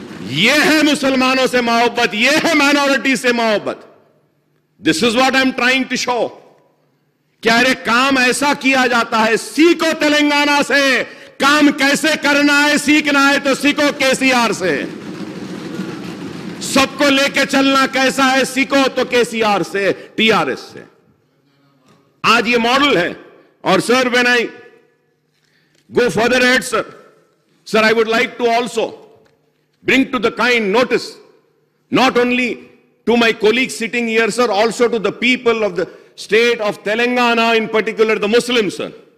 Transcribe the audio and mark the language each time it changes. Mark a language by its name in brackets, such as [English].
[Urdu] یہ ہے مسلمانوں سے محبت, یہ ہے مائنورٹی سے محبت. [English] This is what I'm trying to show. [Urdu] کیا کام ایسا کیا جاتا ہے. سیکھو تلنگانہ سے کام کیسے کرنا ہے, سیکھنا ہے تو سیکھو KCR سے. سب کو لے کے چلنا کیسا ہے, سیکھو تو KCR سے, TRS سے. آج یہ ماڈل ہے. اور سر, [English] when I go further ahead, sir, I would like to also bring to the kind notice, not only to my colleagues sitting here, sir, also to the people of the state of Telangana, in particular the Muslims, sir.